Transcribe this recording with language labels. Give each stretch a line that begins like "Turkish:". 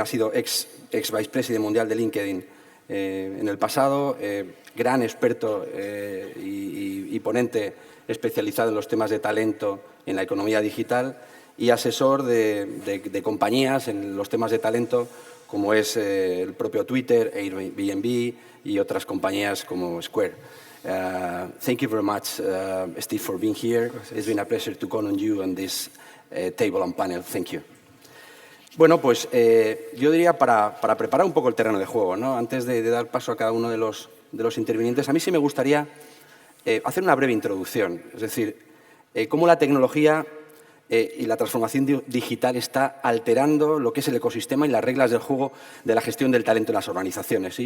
Spanish: Ha sido ex Vice President Mundial de LinkedIn en el pasado, gran experto y ponente especializado en los temas de talento en la economía digital y asesor de compañías en los temas de talento, como es el propio Twitter, Airbnb y otras compañías como Square.
English: Thank you very much, Steve, for being here.
Spanish: Gracias.
English: It's been a pleasure to call on you on this table and panel. Thank you.
Spanish: Bueno, pues yo diría para preparar un poco el terreno de juego, ¿no? Antes de dar paso a cada uno de los intervinientes, a mí sí me gustaría hacer una breve introducción. Es decir, cómo la tecnología y la transformación digital está alterando lo que es el ecosistema y las reglas del juego de la gestión del talento en las organizaciones.